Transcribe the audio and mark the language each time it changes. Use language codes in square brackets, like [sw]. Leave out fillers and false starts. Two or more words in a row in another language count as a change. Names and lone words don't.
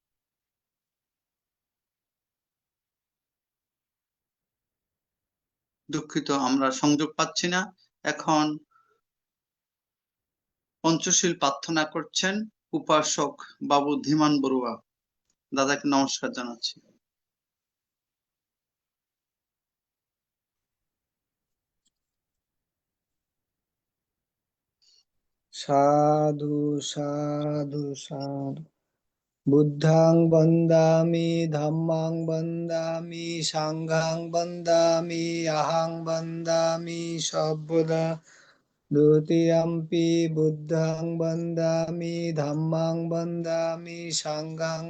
[bn] দুঃখিত, আমরা সংযোগ পাচ্ছি না। এখন পঞ্চশীল প্রার্থনা করছেন উপাসক বাবু ধীমান বড়ুয়া। দাদাকে নমস্কার জানাচ্ছি। সাধু সাধু সাধু। [pi] বুদ্ধাং বন্দামি ধম্মাং বন্দামি সাংঘাং বন্দামি আহাং বন্দামি সব্বদা দ্বিতীয়ম্পি বুদ্ধাং বন্দামি ধম্মাং বন্দামি সাংঘাং